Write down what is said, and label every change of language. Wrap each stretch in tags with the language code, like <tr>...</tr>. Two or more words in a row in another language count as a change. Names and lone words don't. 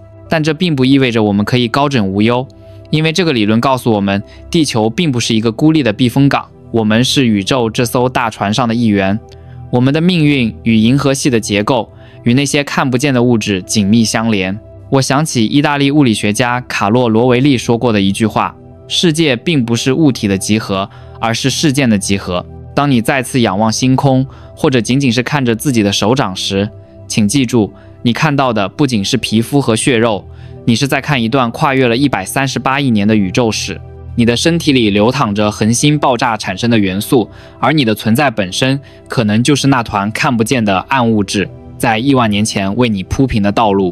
<zh>但這並不意味着我們可以高枕無憂，因為這個理論告訴我們，地球並不是一個孤立的避風港，我們是宇宙這艘大船上的一員。我們的命運與銀河系的結構，與那些看不見的物質緊密相連。我想起意大利物理學家卡洛·羅維利說過的一句話：世界並不是物體的集合，而是事件的集合。當你再次仰望星空，或者僅僅是看着自己的手掌時，請記住，你看到的不僅是皮膚和血肉，你是在看一段跨越了138億年的宇宙史。你的身體裡流淌着恆星爆炸產生的元素，而你的存在本身可能就是那团看不見的暗物質，在億萬年前為你鋪平的道路。</zh>